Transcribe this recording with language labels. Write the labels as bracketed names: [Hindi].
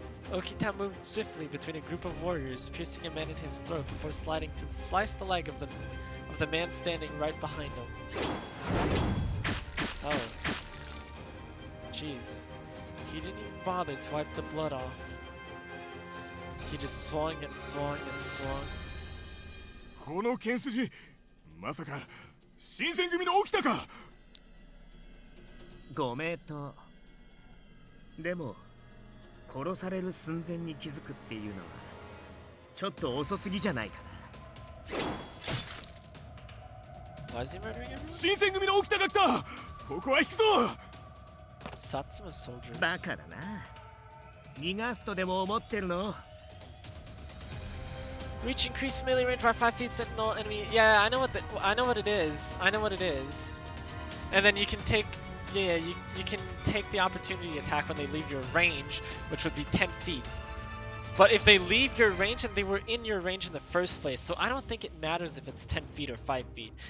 [English] Okita moved swiftly between a group of warriors, piercing a man in his throat before sliding to slice the leg of the man standing right behind him. Oh. Jeez. He didn't even bother to wipe the blood off. He just swung and swung and swung. [Japanese] この剣筋、まさか新選組の起きたか。ご名答。でも殺される寸前に気づくっていうのはちょっと遅すぎじゃないかな。 [English] Why is he murdering everyone? [Japanese] 新選組の起きたが来た。ここは引くぞ。 [English] Satsuma soldiers. [Japanese] バカだな。逃がすとでも思ってるの [English] ？Reach increased melee range by 5 feet sentinel enemy. Yeah, I know what it is. I know what it is. And then you can take you can take the opportunity attack when they leave your range, which would be 10 feet. But if they leave your range and they were in your range in the first place, so I don't think it matters if it's 10 feet or 5 feet.